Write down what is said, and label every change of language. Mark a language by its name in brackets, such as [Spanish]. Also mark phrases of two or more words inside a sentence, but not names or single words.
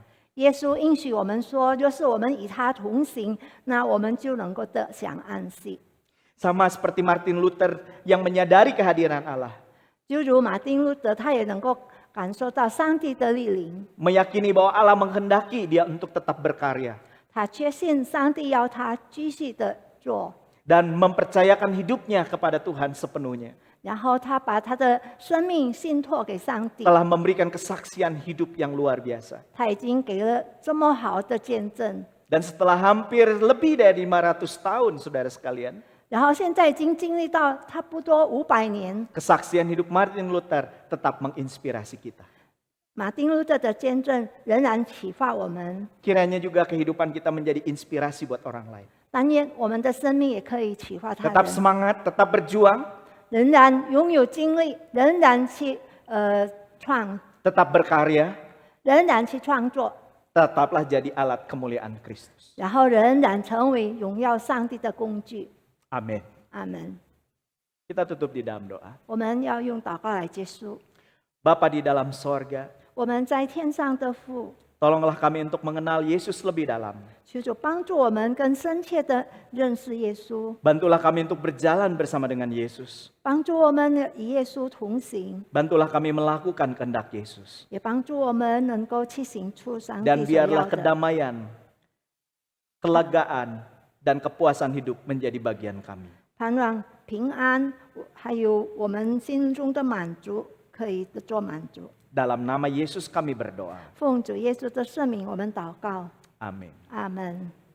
[Chinese] 耶稣应许我们说，若是我们与他同行，那我们就能够得享安息。 [Indonesian] Sama seperti Martin Luther yang menyadari kehadiran Allah. [Chinese] 就如马丁路德，他也能够感受到上帝的莅临， [Indonesian] Meyakini bahwa Allah menghendaki dia untuk tetap berkarya. [Chinese] 他确信上帝要他继续的做， [Indonesian] Dan mempercayakan hidupnya kepada Tuhan sepenuhnya. [Chinese] 然后他把他的生命信托给上帝。 [Indonesian] Telah memberikan kesaksian hidup yang luar biasa. [Chinese] 他已经给了这么好的见证， [Indonesian] Dan setelah hampir lebih dari 500 tahun, saudara sekalian, [Chinese] 然后现在已经经历到差不多500年， [Indonesian] kesaksian hidup Martin Luther tetap menginspirasi kita. [Chinese] 马丁路德的见证仍然启发我们， [Indonesian] Kiranya juga kehidupan kita menjadi inspirasi buat orang lain. [Chinese] 但愿我们的生命也可以启发他 [Indonesian] Tetap [Chinese] 人， [Indonesian] semangat, tetap berjuang, [Chinese] 仍然拥有精力，仍然去 [Indonesian] tetap berkarya, [Chinese] 仍然去创作， [Indonesian] tetaplah jadi alat kemuliaan Kristus. [Chinese] 然后仍然成为荣耀上帝的工具。 [Indonesian] Amin. [Chinese] 阿门。 [Indonesian] Kita tutup di dalam doa. [Chinese] 我们要用祷告来结束。 [Indonesian] Bapa di dalam sorga, [Chinese] 我们在天上的父， [Indonesian] tolonglah kami untuk mengenal Yesus lebih dalam. [Chinese] 求主帮助我们更深切的认识耶稣， [Indonesian] Bantulah kami untuk berjalan bersama dengan Yesus. [Chinese] 帮助我们与耶稣同行， [Indonesian] Bantulah kami melakukan kehendak Yesus. [Chinese] 也帮助我们能够去行出上帝 [Indonesian] Dan [Chinese] 所要 [Indonesian] biarlah [Chinese] 的。 [Indonesian] kedamaian, kelegaan, dan kepuasan hidup menjadi bagian kami. [Chinese] 盼望平安，还有我们心中的满足，可以做满足。 [Indonesian] Dalam nama Yesus kami berdoa. [Chinese] 奉主耶稣的圣名，我们祷告， [Indonesian] Amin. [Chinese] 阿门。